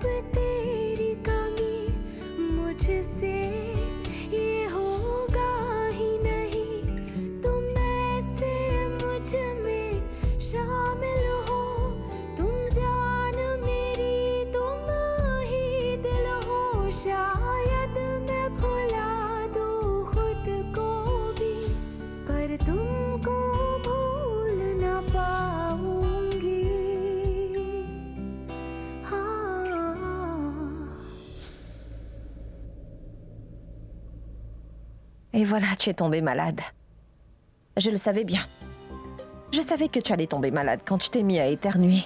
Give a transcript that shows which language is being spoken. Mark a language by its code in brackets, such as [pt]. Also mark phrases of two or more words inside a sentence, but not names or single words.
[hi] तेरी कमी मुझसे ये होगा ही नहीं तुम ऐसे मुझ में शामिल हो तुम जान मेरी तुम ही दिल हो शायद मैं भुला दूं खुद को भी पर तुमको भूल ना पाऊंगी [fr] Et voilà, tu es tombé malade. Je le savais bien. Je savais que tu allais tomber malade quand tu t'es mis à éternuer.